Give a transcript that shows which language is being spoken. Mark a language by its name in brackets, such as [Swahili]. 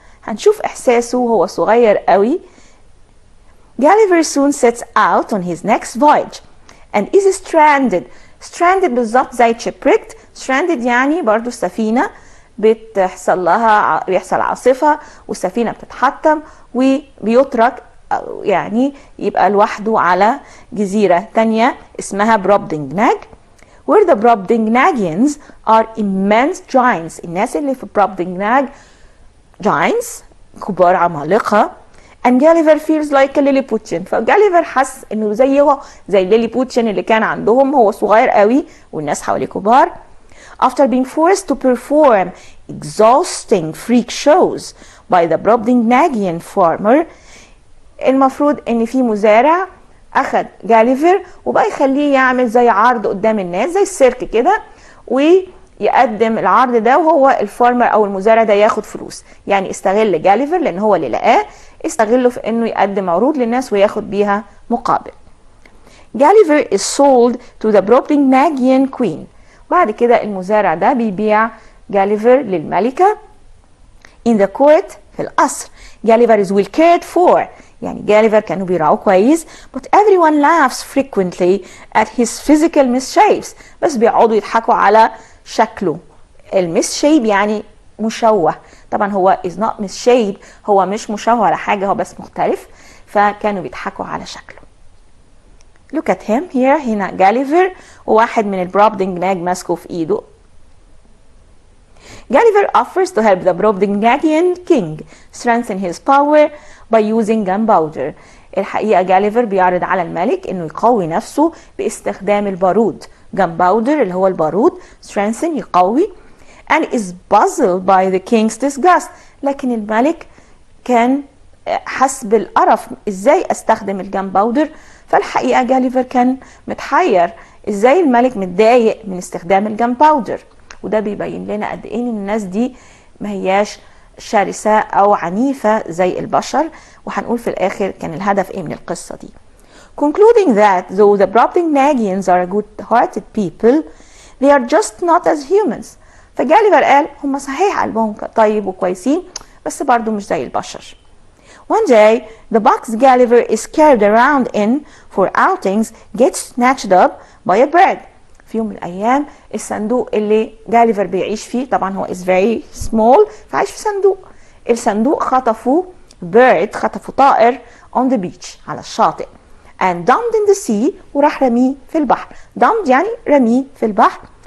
[Arabic] هنشوف إحساسه وهو صغير قوي. [English] Gulliver soon sets out on his next voyage and is stranded. [Arabic] stranded بالظبط زي shipwrecked. stranded يعني برضو السفينة بيحصل عاصفة والسفينة بتتحطم وبيترك يعني يبقى لوحده على جزيرة تانية اسمها Brobdingnag. [English] where the Brobdingnagians are immense giants. [Arabic] الناس اللي في Brobdingnag giants كبار عمالقة. [English] and Gulliver feels like a Lilliputian. [Arabic] فجاليفر حس انه زي الليليبوتيان اللي كان عندهم، هو صغير قوي والناس حواليه كبار. [English] After being forced to perform exhausting freak shows by the Brobdingnagian farmer. [Arabic] المفروض ان في مزارع اخد جاليفر وبقى يخليه يعمل زي عرض قدام الناس زي السيرك كده، ويقدم العرض ده وهو الفارمر او المزارع ده ياخد فلوس. يعني استغل جاليفر لان هو اللي لقاه، استغله في انه يقدم عروض للناس وياخد بيها مقابل. [English] Gulliver is sold to the Brobdingnagian queen. [Arabic] بعد كده المزارع ده بيبيع جاليفر للملكة [English] in the court [Arabic] في القصر. [English] Gulliver is well cared for. [Arabic] يعني جاليفر كانوا بيراعوه كويس. [English] But everyone laughs frequently at his physical misshapes. [Arabic] بس بيقعدوا يضحكوا على شكله. المسشيب يعني مشوه. طبعا هو [English] is not misshaped، [Arabic] هو مش مشوه على حاجة، هو بس مختلف. فكانوا بيضحكوا على شكله. [English] Look at him here. [Arabic] هنا جاليفر وواحد من البروبدنجناج ماسكه في ايده. [English] Gulliver offers to help the Brobdingnagian king strengthen his power by using gunpowder. [Arabic] الحقيقة جاليفر بيعرض على الملك انه يقوي نفسه باستخدام البارود. gunpowder اللي هو البارود، strengthen يقوي. [English] and is puzzled by the king's disgust. [Arabic] لكن الملك كان حس بالقرف، ازاي استخدم الجنباودر؟ فالحقيقة جاليفر كان متحير ازاي الملك متضايق من استخدام الجنباودر. وده بيبين لنا قد ايه ان الناس دي ما هياش شرسة او عنيفة زي البشر. وهنقول في الاخر كان الهدف ايه من القصة دي. [English] Concluding that though the Brobdingnagians are good-hearted people, they are just not as humans. [Arabic] فجاليفر قال هم صحيح قلبهم طيب وكويسين بس برضو مش زي البشر. [English] One day, the box Gulliver is carried around in for outings gets snatched up by a bird. [Arabic] في يوم من الأيام الصندوق اللي جاليفر بيعيش فيه، طبعا هو [English] is very small [Arabic] فعايش في صندوق. الصندوق خطفه خطفه طائر [English] on the beach [Arabic] على الشاطئ [English] and dumped in the sea [Arabic] وراح رميه في البحر. dumped يعني رميه في البحر.